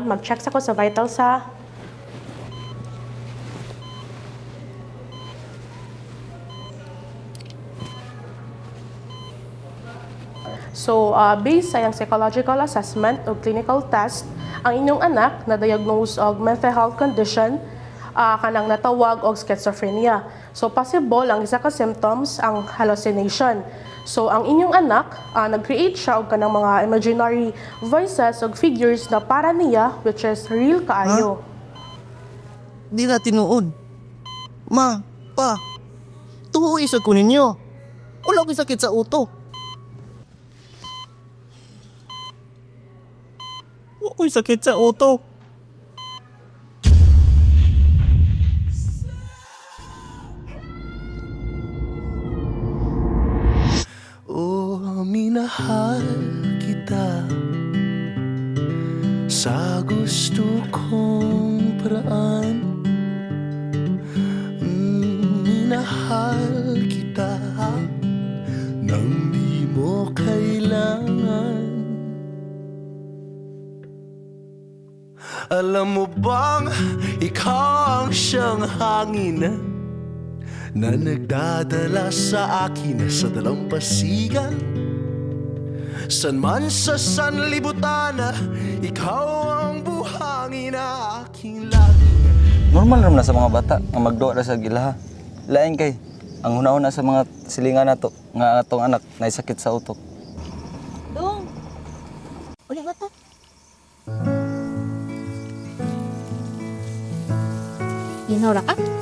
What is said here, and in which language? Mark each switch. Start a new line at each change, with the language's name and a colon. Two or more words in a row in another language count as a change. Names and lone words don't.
Cebuano: Mag-check ako sa vitals, ha? So, based sa iyang psychological assessment o clinical test, ang inyong anak na-diagnose og
English: mental health condition,
Cebuano: kanang natawag og schizophrenia. So, possible ang isa ka symptoms ang hallucination. So, ang inyong anak, nag-create siya og kanang mga
English: imaginary voices
Cebuano: og figures na para niya,
English: which is real kaayo.
Cebuano: Di na tinuod. Ma, pa, tuhoy sa ko ninyo. Wala ko'y sakit sa utok. Wala ko'y sakit sa utok.
Filipino: Minahal kita sa gusto kong paraan. Minahal kita nang di mo kailangan. Alam mo bang ikaw ang siyang hangin na nagdadala sa akin sa dalampasigan. San man sa sanlibutan, ikaw ang buhangin na aking lagi.
Cebuano: Normal naman na sa mga bata nga magdoa sa gilaha. Lain kay ang una-una sa mga silingan nato nga atong anak na sakit sa utok. Dong. Uli ba ta? Ginora ka?